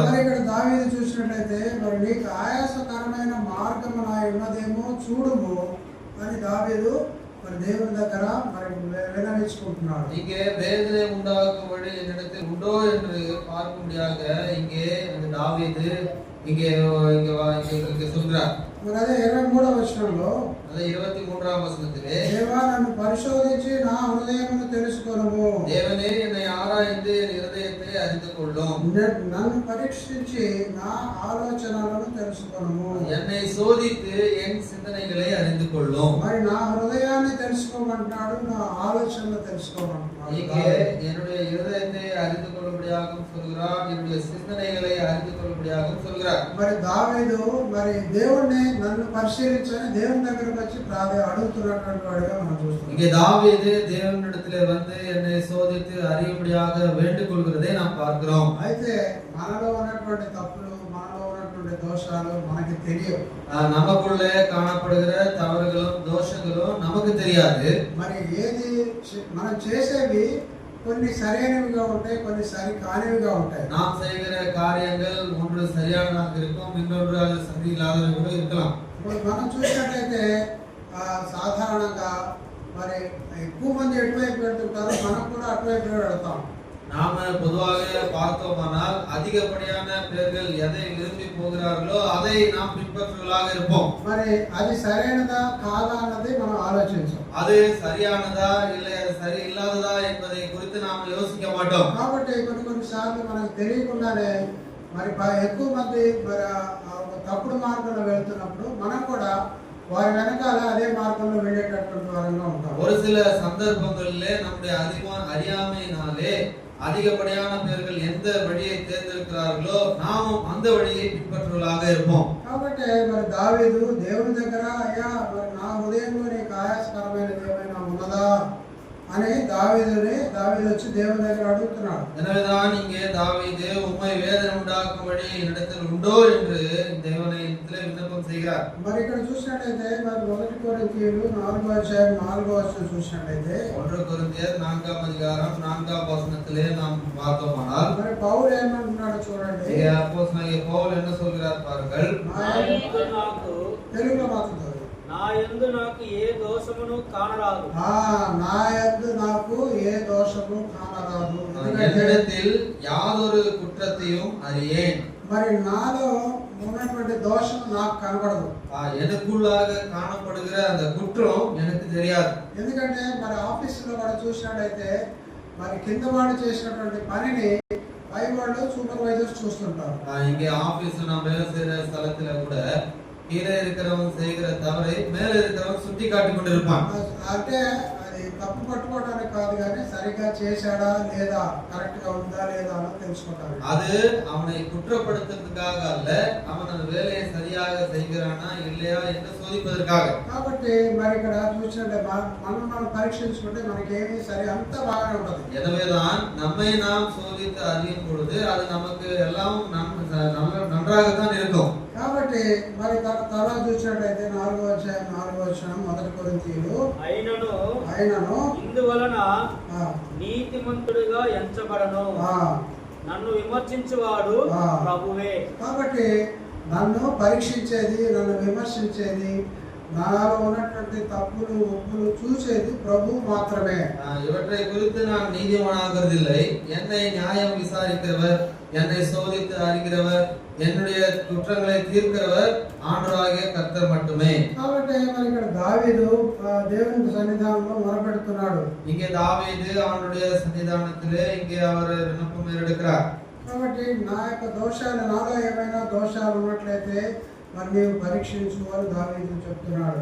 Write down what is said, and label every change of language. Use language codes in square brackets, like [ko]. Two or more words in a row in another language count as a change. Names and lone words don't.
[te] మరి ఇక్కడ దావీదు చూసినట్లయితే మరి నీకు ఆయాసకరమైన మార్గము నా ఉన్నదేమో చూడుము అని దావీదు మరి దేవుని దగ్గర మరి విన్నవించుకుంటున్నాడు. [ta] இங்கே வேதனை உண்டாக்கும் வழி என்னிடத்தில் உண்டோ என்று பார்க்கும்படியாக இங்கே தாவீது இங்கே சொல்றார். [te] మరి అదే 23వ వచనంలో, [ta] அதே 23வது வசனத்திலே, [te] దేవా నన్ను పరిశోధించి నా హృదయమును తెలుసుకొనుము, [ta] தேவனே என்னை ஆராய்ந்து என் இருதயத்தை அறிந்து கொள்ளும், [te] నన్ను పరీక్షించి నా ఆలోచనలను తెలుసుకొనుము, [ta] என்னை சோதித்து என் சிந்தனைகளை அறிந்து கொள்ளும். [te] మరి నా హృదయాన్ని తెలుసుకోమంటున్నాడు, నా ఆలోచనలు తెలుసుకోమంటున్నాడు. [ta] இங்கே என்னுடைய இருதயத்தை அறிந்து கொள்ளும்படியாகவும் சொல்கிறார், என்னுடைய சிந்தனைகளை அறிந்து கொள்ளும்படியாகவும் சொல்கிறார். [te] మరి దావీదు మరి దేవుణ్ణి నన్ను పరిశీలించని దేవుని దగ్గరకు వచ్చి అడుగుతున్నటువంటి వాడిగా మనం చూస్తున్నాం. [ta] இங்கே தாவீது தேவனிடத்திலே வந்து என்னை சோதித்து அறியும்படியாக வேண்டிக் கொள்கிறதை நாம் பார்க்கிறோம். [te] అయితే మనలో ఉన్నటువంటి తప్పులు, మనలో ఉన్నటువంటి దోషాలు మనకి తెలియవు. [ta] நமக்குள்ளே காணப்படுகிற தவறுகளும் தோஷங்களும் நமக்கு தெரியாது. [te] మరి ఏది మనం చేసేవి కొన్ని సరైనవిగా ఉంటాయి, కొన్ని సరి కానివిగా ఉంటాయి. [ta] நாம் செய்கிற காரியங்கள் ஒன்று சரியானதாக இருக்கும், இன்னொன்று அது சரியில்லாததாக கூட இருக்கலாம். [te] ఇప్పుడు మనం చూసినట్లయితే సాధారణంగా మరి ఎక్కువ మంది ఎటువైపు వెళ్తుంటారో మనం కూడా అటువైపు వెళ్తాం. [ta] நாம பொதுவாக பார்த்தோமானால் அதிகப்படியான பேர்கள் எதை விரும்பி போகிறார்களோ அதை நாம் பின்பற்றுவர்களாக இருப்போம். [te] మరి అది సరైనదా కాదా అన్నది మనం ఆలోచించాం. [ta] அது சரியானதா இல்லை அது சரி இல்லாததா என்பதை குறித்து நாம் யோசிக்க மாட்டோம். [te] కాబట్టి కొన్ని సార్లు మనకు తెలియకుండానే మరి ఎక్కువ మంది మరి తప్పుడు మార్గంలో వెళ్తున్నప్పుడు మనం కూడా వారి వెనకాల అదే మార్గంలో వెళ్ళేటటువంటి వారంగా ఉంటాం. [ta] ஒரு சில சந்தர்ப்பங்களிலே நம்முடைய அறியாமையினாலே அதிகப்படியான பேர்கள் எந்த வழியை தேர்ந்தெடுக்கிறார்களோ நாமும் அந்த வழியை பின்பற்றுவர்களாக இருப்போம். [te] కాబట్టి మరి దావీదు దేవుని దగ్గర, అయ్యా మరి హృదయంలో నీకు ఆయాసకరమైనది ఏమైనా ఉన్నదా అని దావీదు వచ్చి దేవుని దగ్గర అడుగుతున్నాడు. [ta] எனவேதான் இங்கே தாவீது உம்மை வேதனை உண்டாக்கும்படி என்னிடத்தில் உண்டோ என்று தேவனிடத்திலே விண்ணப்பம் செய்கிறார். [te] మరి ఇక్కడ చూసినట్లయితే మరి 1 కొరింథీయులు 4వ అధ్యాయం 4వ వచనం చూసినట్లయితే [ta] 1 கொரிந்தியர் 4வது அதிகாரம் 4వ வசனத்திலே நாம் பார்த்தோமானால் [te] మరి పౌలు ఏమంటున్నాడు చూడండి. [ta] அப்போஸ்தலனாகிய பவுல் என்ன சொல்கிறார் பாருங்கள். [te] తెలుగులో మాట్లాడు. నా యందు నాకు ఏ దోషమును కానరాదు. నా యందు నాకు ఏ దోషము కానరాదు. [ta] என்னிடத்தில் யாதொரு குற்றத்தையும் அறியேன். [te] మరి నాలో ఉన్నటువంటి దోషం నాకు కనబడదు. [ta] எனக்குள்ளாக காணப்படுகிற அந்த குற்றம் எனக்கு தெரியாது. [te] ఎందుకంటే మరి ఆఫీసులో కూడా చూసినట్లయితే మరి కింద వాడు చేసినటువంటి పనిని పై వాళ్ళు సూపర్వైజర్స్ చూస్తుంటారు. [ta] இங்கே ஆபீஸ்ல நான் வேலை செய்யற ஸ்தலத்துல கூட கீழே இருக்கிறவன் செய்கிற தவறை மேல இருக்கிறவன் சுட்டி காட்டி கொண்டிருப்பான். [te] అంటే అది తప్పు పట్టుకోవడానికి కాదు కానీ సరిగ్గా చేశాడా లేదా కరెక్ట్ గా ఉందా లేదా అని తెలుసుకోవడానికి. [ta] அது அவனை குற்றப்படுத்துறதுக்காக அல்ல, அவன் அந்த வேலையை சரியாக செய்கிறானா இல்லையா என்று சோதிப்பதற்காக. [te] కాబట్టి మరి ఇక్కడ చూసినట్టే మనం పరీక్షించుకుంటే మనకి ఏమీ సరి అంత బాగానే ఉంటది. [ta] எனவேதான் நம்மை நாம் சோதித்து அறியும் பொழுது அது நமக்கு எல்லாம் நன்றாகத்தான் இருக்கும். [te] కాబట్టి మరి తర్వాత చూసినట్లయితే 4వ అధ్యాయం 4వ వచనం 1 కొరింథీయులు అయినను ఇందువలన నీతిమంతుడిగా ఎంచబడను, నన్ను విమర్శించువాడు ప్రభువే. కాబట్టి నన్ను పరీక్షించేది, నన్ను విమర్శించేది, నాలో ఉన్నటువంటి తప్పులు ఒప్పులు చూసేది ప్రభు మాత్రమే. [ta] இவற்றை குறித்து நான் நீதிமானாகிறதில்லை. என்னை நியாயம் விசாரிக்கிறவர், என்னை சோதித்து அறிகிறவர், என்னுடைய குற்றங்களை தீர்க்கிறவர் ஆண்டவராகிய கர்த்தர் மட்டுமே. [te] కాబట్టి మరి ఇక్కడ దావీదు దేవుని సన్నిధానంలో మొరపెడుతున్నాడు. [ta] இங்கே தாவீது ஆண்டவருடைய சன்னிதானத்திலே இங்கே அவர் விண்ணப்பம் எடுக்கிறார். [te] కాబట్టి నా యొక్క దోషాలు, నాలో ఏమైనా దోషాలు ఉన్నట్లయితే మరి నీవు పరీక్షించు అని దావీదు చెప్తున్నాడు.